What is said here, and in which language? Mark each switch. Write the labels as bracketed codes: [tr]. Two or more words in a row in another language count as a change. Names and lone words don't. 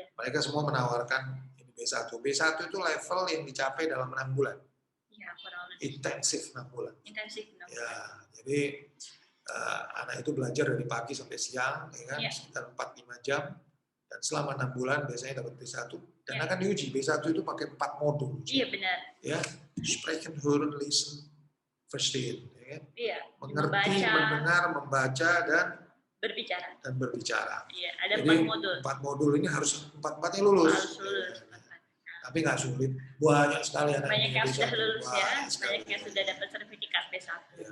[id] Mereka semua menawarkan ini B1. B1 itu level yang dicapai dalam 6 bulan. Ya, kurang lebih. Intensif 6 bulan. Intensif 6 bulan. Ya, jadi anak itu belajar dari pagi sampai siang, ya kan? Ya. Sekitar 4-5 jam. Dan selama 6 bulan biasanya dapat B1 dan akan diuji. B1 itu pakai 4 modul. Iya, benar. Ya, [de] sprechen, hören, lesen, verstehen, [id] ya kan? Iya. Mengerti, mendengar, membaca dan berbicara. Iya, ada 4 modul. 4 modul ini harus 4-4-nya lulus. Harus lulus. Tapi nggak sulit. Banyak sekali anak banyak yang sudah lulus ya, banyak yang sudah dapat sertifikat B1. Ya.